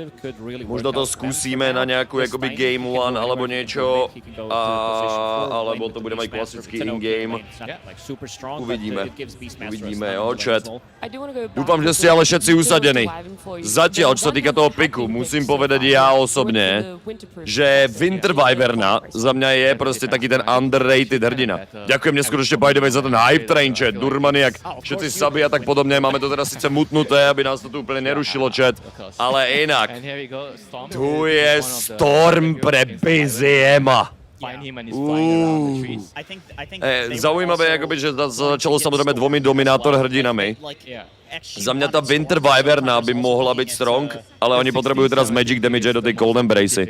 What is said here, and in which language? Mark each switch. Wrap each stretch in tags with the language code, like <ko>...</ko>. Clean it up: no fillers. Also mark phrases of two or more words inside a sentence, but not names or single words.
<sk>Možno to skúsime na nejakú jakoby Game 1 alebo niečo, alebo to bude mať klasický in-game. Uvidíme, jo, chat. Dúfam, že ste ale všetci usadení. Zatiaľ, čo sa týka toho piku, musím povedať ja osobne, že Winter Wyverna za mňa je proste taký ten underrated hrdina. Ďakujem neskutočne</sk> <en>by the way</en> <sk>za ten</sk> <en>hype train,</en> <sk>chat, Durmaniak, všetci saby a tak podobne, máme to to teda</sk> <cs>sice mutnuté, aby nás to tu úplně nerušilo, chat, ale jinak.</cs> <sk>Tu je Storm pre Biziema. Zaujímavé, jakoby, že začalo samozřejmě 2 dominátor hrdinami.</sk> <cs>Za mě ta Winter Wyverna by mohla být strong, ale oni potřebují teda z Magic Damage do ty Cold Embrace.</cs>